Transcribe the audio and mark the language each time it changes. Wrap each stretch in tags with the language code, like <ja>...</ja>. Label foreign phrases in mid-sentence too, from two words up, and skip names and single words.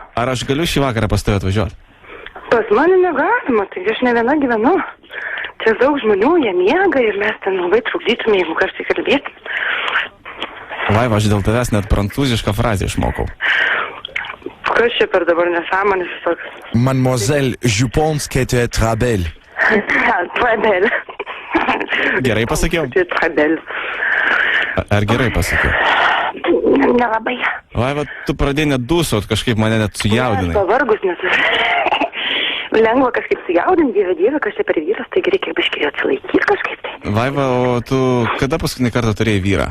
<lt>Ar aš galiu šį vakarą pas tave atvažiuoti? Pas mane negalima, tai aš ne viena gyvenu. Čia daug žmonių, jie miega ir mes ten labai trukdytume, jeigu kartai kalbėtume. Vaiva, aš dėl tavęs net prancūzišką frazę išmokau. Kas čia per dabar nesąmonės visokios?</lt> <fr>Mademoiselle, je pense que tu es très belle. Très belle.</fr> <lt>Gerai pasakiau?</lt> <fr>Très belle.</fr> <lt>Ar gerai pasakiau? Nelabai. Vaiva, tu pradėjai net dūsot, kažkaip mane net sujaudinai. Aš pavargus, nes lengva kažkaip sujaudinti, dieve, kas čia per vyras, taigi reikia biškai atsilaikyti kažkaip tai. Vaiva, o tu kada paskutinį kartą turėjai vyrą?</lt>